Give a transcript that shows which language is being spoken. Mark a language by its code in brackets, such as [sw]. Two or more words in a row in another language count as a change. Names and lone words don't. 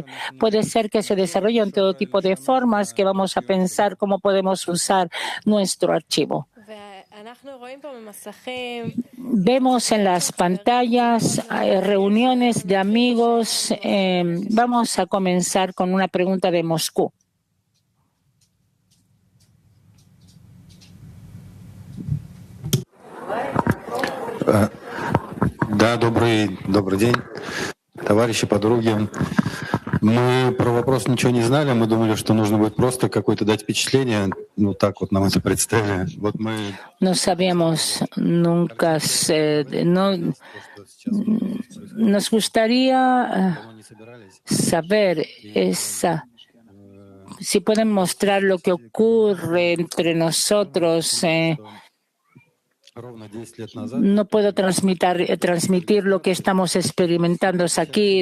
[es] Puede ser que se desarrolle en todo tipo de formas que vamos a pensar cómo podemos usar nuestro archivo. Vemos en las pantallas reuniones de amigos. Vamos a comenzar con una pregunta de Moscú. [ru] Да, добрый день, товарищи, подруги. Мы про вопрос ничего не знали, мы думали, что нужно будет просто какое-то дать впечатление, ну так вот нам это представили. Вот мы... [es] No sabíamos nunca, nos gustaría saber si pueden mostrar lo que ocurre entre nosotros. No puedo transmitir lo que estamos experimentando aquí.